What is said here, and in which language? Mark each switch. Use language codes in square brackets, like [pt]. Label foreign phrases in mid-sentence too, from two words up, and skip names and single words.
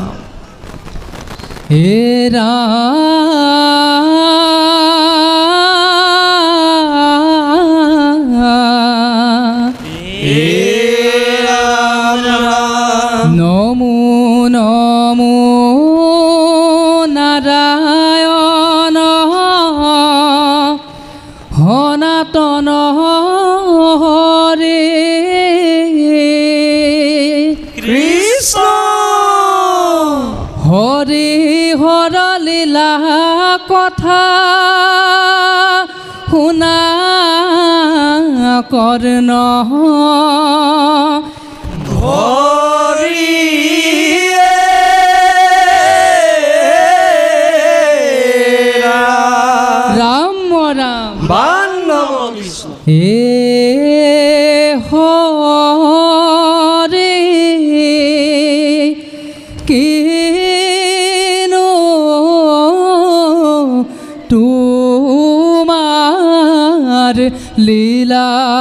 [as] হে নমো নমো নারায়ণ সনাতন হৰে কৃষ্ণ হৰি হৰ লীলা কথা শুনা কৰ্ণ হরি রাম রাম বান্ধব কৃষ্ণ। [bn] হে হরে কেনো তোমার লীলা